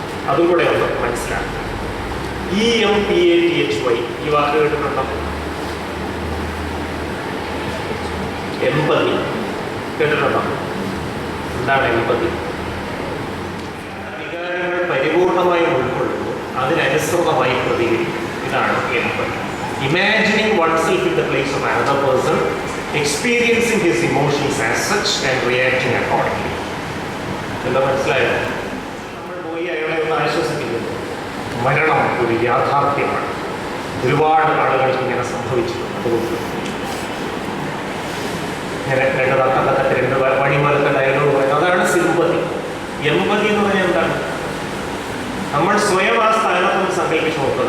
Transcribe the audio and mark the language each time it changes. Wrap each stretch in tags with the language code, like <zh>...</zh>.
<ml>അതും കൂടെ ഒന്ന് മനസ്സിലാക്കുക. EMPATHY ഈ വാക്ക് കേട്ടിട്ടുണ്ടോ? എമ്പതി കേട്ടിട്ടുണ്ടോ? എന്താണ് എമ്പതി? വികാരങ്ങൾ പരിപൂർണമായും ഉൾക്കൊള്ളുന്നു, അതിനനുസൃതമായി പ്രതികരിക്കും. ഇതാണ് എമ്പതി.</ml> <en>Imagining oneself in the place of another person, experiencing his emotions as such and reacting accordingly.</en> <ml>എന്താ മനസ്സിലായോ? നമ്മൾ പോയി അയാളെ ഒന്ന് ആശ്വസിപ്പിക്കുന്നു. മരണം ഒരു യാഥാർത്ഥ്യമാണ്. ഒരുപാട് ആളുകൾക്ക് ഇങ്ങനെ സംഭവിച്ചിട്ടുണ്ട്. അതുകൊണ്ട് ഇങ്ങനെ രണ്ട് തട്ടത്തട്ട് രണ്ട് വഴിമലത്തെ ഡയലോഗ് പറയുന്നത് അതാണ് സിമ്പതി. എമ്പതി എന്ന് പറഞ്ഞാൽ എന്താണ്? നമ്മൾ സ്വയം ആ സ്ഥാനത്തൊന്ന് സങ്കല്പിച്ച് നോക്കുക.</ml>